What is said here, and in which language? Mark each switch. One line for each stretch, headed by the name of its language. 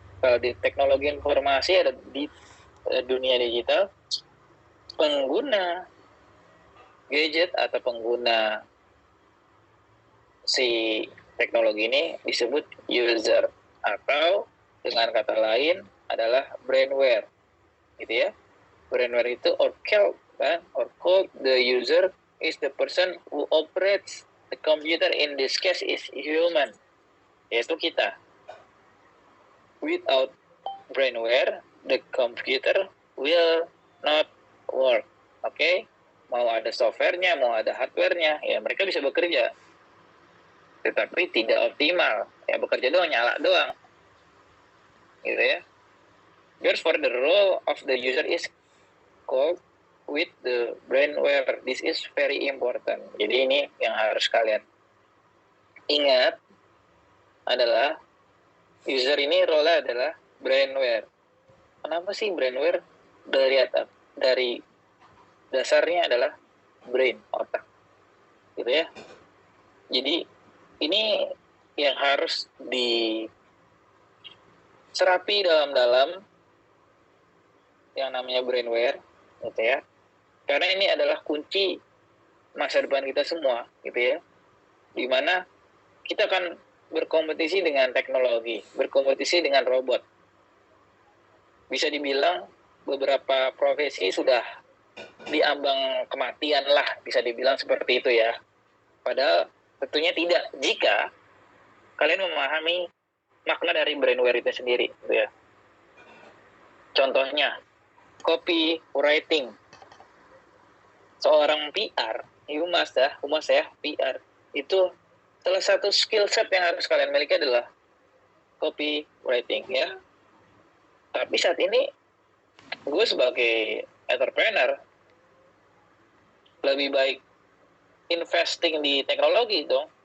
Indonesian: Kalau di teknologi informasi ada di dunia digital, pengguna gadget atau pengguna si teknologi ini disebut user, atau dengan kata lain adalah brainware. Gitu ya.
English: Brainware itu or called the user is the person who operates the computer, in this case is human,
Indonesian: yaitu kita.
English: Without brainware, the computer will not work.
Indonesian: Oke? Mau ada softwarenya, mau ada hardwarenya, ya mereka bisa bekerja, tetapi tidak optimal. Ya bekerja doang, nyala doang. Gitu ya.
English: Therefore, the role of the user is called with the brainware. This is very important.
Indonesian: Jadi ini yang harus kalian ingat adalah user ini role adalah brainware. Kenapa sih brainware? Dari dasarnya adalah brain, otak. Gitu ya. Jadi ini yang harus diserapi dalam-dalam yang namanya brainware, gitu ya. Karena ini adalah kunci masa depan kita semua, gitu ya. Dimana kita akan berkompetisi dengan teknologi, berkompetisi dengan robot. Bisa dibilang beberapa profesi sudah diambang kematian lah, bisa dibilang seperti itu ya. Padahal tentunya tidak, jika kalian memahami makna dari brainware itu sendiri, gitu ya. Contohnya, copywriting. Seorang PR, humas ya, PR, itu salah satu skill set yang harus kalian miliki adalah copywriting ya. Tapi saat ini gue sebagai entrepreneur lebih baik investing di teknologi dong.